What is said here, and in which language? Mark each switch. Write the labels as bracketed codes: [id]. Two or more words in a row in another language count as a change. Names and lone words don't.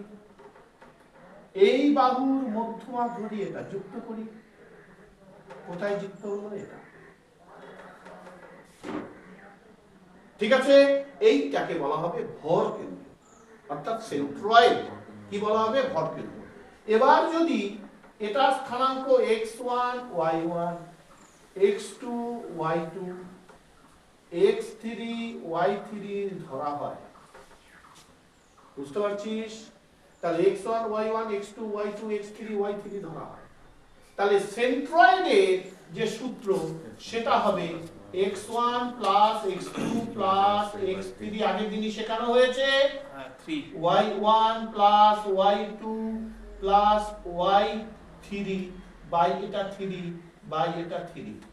[bn] এই বাহুর মধ্যমা ধরি এটা, যুক্ত করি। কোথায় যুক্ত হলো? এটা। ঠিক আছে? এইটাকে বলা হবে ভর কেন্দ্র, অর্থাৎ সেন্ট্রয়েড। কি বলা হবে? ভর কেন্দ্র। এবার যদি এটা স্থানাঙ্ক x1 y1 x2 y2 x3 y3 ধরা হয়, বুঝতে পারছিস? তাহলে x1 y1 x2 y2 x3 y3 ধরা হয়, তাহলে সেন্ট্রয়েডের যে সূত্র সেটা হবে x1 x2 x3, আগের দিনই শেখানো হয়েছে, y1 y2 y3 বাই এটা 3 বাই এটা 3।